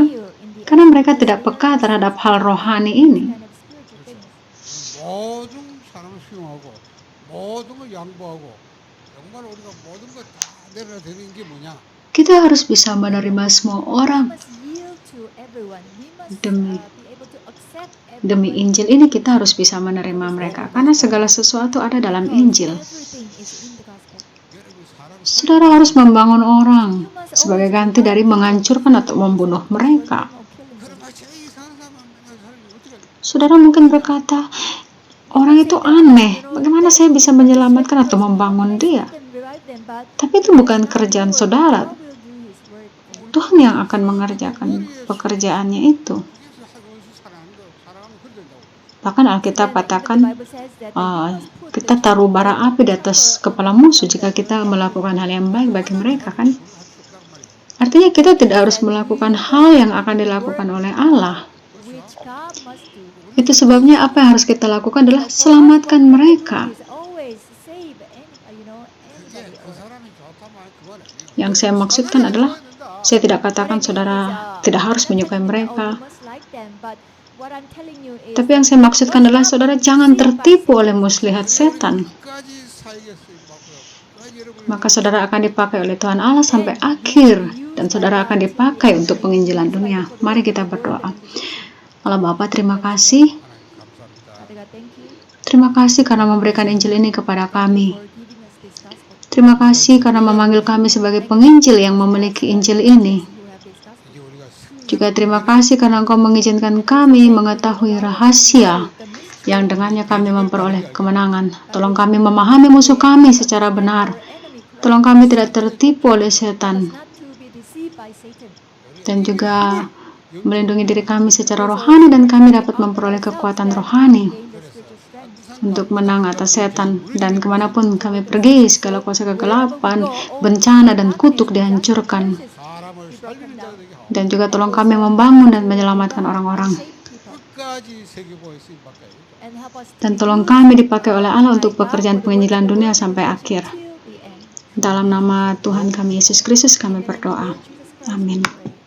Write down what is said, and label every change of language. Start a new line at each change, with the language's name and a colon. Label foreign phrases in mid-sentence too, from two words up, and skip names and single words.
Indonesian: Karena mereka tidak peka terhadap hal rohani ini.
Korean: 모든 사람을 수용하고 모든 걸 양보하고 정말 우리가 모든 걸 다 내려야 되는 게 뭐냐?
Indonesian: Kita harus bisa menerima semua orang. Demi Injil ini kita harus bisa menerima mereka, karena segala sesuatu ada dalam Injil. Saudara harus membangun orang sebagai ganti dari menghancurkan atau membunuh mereka.
Korean: 그럼 제일 이상한 사람 만나는 사람이 어떻게 하냐?
Indonesian: Saudara mungkin berkata, orang itu aneh, bagaimana saya bisa menyelamatkan atau membangun dia? Tapi itu bukan kerjaan saudara. Tuhan yang akan mengerjakan pekerjaannya itu.
Korean: 그래서 원수 사랑하는 거 사랑하면 그래 된다고.
Indonesian: Bahkan Alkitab katakan, kita taruh bara api di atas kepala musuh jika kita melakukan hal yang baik bagi mereka, kan? Artinya kita tidak harus melakukan hal yang akan dilakukan oleh Allah. Itu sebabnya apa yang harus kita lakukan adalah selamatkan mereka.
Korean: 그 사람이 좋다면 그건 아니에요.
Indonesian: Yang saya maksudkan adalah, saya tidak katakan saudara tidak harus menyukai mereka.
English: what I'm telling you is
Indonesian: Tapi yang saya maksudkan adalah saudara jangan tertipu oleh muslihat setan.
Korean: 끝까지 사역에 쓰임받고요. 끝까지 여러분이
Indonesian: Maka saudara akan dipakai oleh Tuhan Allah sampai akhir, dan saudara akan dipakai untuk penginjilan dunia. Mari kita berdoa. Allah Bapa, terima kasih.
Korean: 하나님 감사합니다.
English: Father God, thank you
Indonesian: Terima kasih karena memberikan Injil ini kepada kami.
English: for giving us this gospel.
Indonesian: Terima kasih karena memanggil kami sebagai penginjil yang memiliki Injil ini.
English: Who have this gospel.
Korean: 이제 우리가
Indonesian: Juga terima kasih karena Engkau mengizinkan kami mengetahui rahasia yang dengannya kami memperoleh kemenangan. Tolong kami memahami musuh kami secara benar. Tolong kami tidak tertipu oleh setan,
English: Not to be deceived by Satan.
Indonesian: dan juga melindungi diri kami secara rohani, dan kami dapat memperoleh kekuatan rohani
English: Gain the spiritual strength.
Indonesian: untuk menang atas setan. Dan kemanapun kami pergi, segala kuasa kegelapan, bencana, dan kutuk dihancurkan.
Korean: 사람을 살리는 자 되게 하고
Indonesian: Dan juga tolong kami membangun dan menyelamatkan orang-orang.
English: Save people.
Korean: 끝까지 세계보에 쓰임받게 해요.
English: And help us to
Indonesian: Dan
English: be
Indonesian: tolong
English: used
Indonesian: kami dipakai oleh Allah
English: by
Indonesian: untuk
English: God
Indonesian: pekerjaan
English: for the work
Indonesian: penginjilan
English: of the
Indonesian: dunia
English: Lord
Indonesian: sampai
English: till
Indonesian: akhir.
English: the end.
Indonesian: Dalam nama Tuhan kami Yesus Kristus kami
English: In the name of
Indonesian: berdoa.
English: Lord Jesus Christ.
Indonesian: Amin.